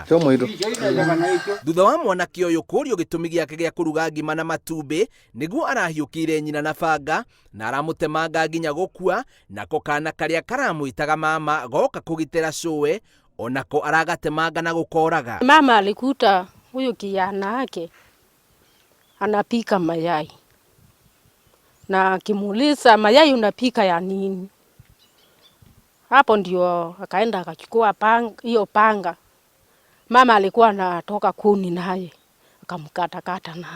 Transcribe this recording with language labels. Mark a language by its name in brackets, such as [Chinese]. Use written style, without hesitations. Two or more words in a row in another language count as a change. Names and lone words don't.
[Kikuyu] Thuutha wa Mwanake uyu kuurio gitumi giake gia kuruga ngima na matumbi niguo arahiukire nyina na banga na aramutemanga nginya gukua, nako kana karia karamwitaga mama goka kugitira cuwe onako aragatemanga na gukoraga. [Swahili] Mama alikuta huyu kijana wake anapika mayai na akimuuliza mayai unapika ya nini? Hapo ndio akaenda akachukua hiyo panga. Mama alikuwa anatoka kuni naye, akamkata naye.